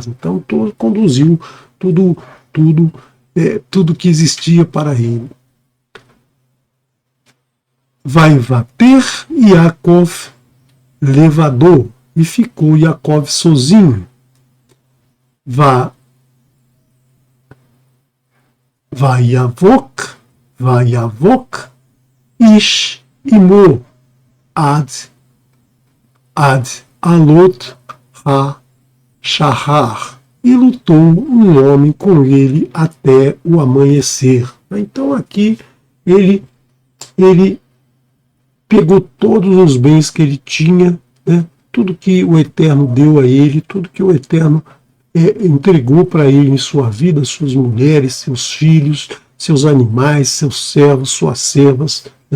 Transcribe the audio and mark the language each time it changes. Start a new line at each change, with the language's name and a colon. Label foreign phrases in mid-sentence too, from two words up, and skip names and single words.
Portuguese: Então conduziu tudo que existia para ele.
Hebrew: ויותר יעקב לבדו,
Portuguese: e ficou Yaakov sozinho.
Hebrew: ויאבק, ויאבק איש עמו עד עלות השחר.
Portuguese: E lutou um homem com ele até o amanhecer. Então aqui ele pegou todos os bens que ele tinha, né? Tudo que o Eterno deu a ele, tudo que o Eterno entregou para ele em sua vida, suas mulheres, seus filhos, seus animais, seus servos, suas servas, né?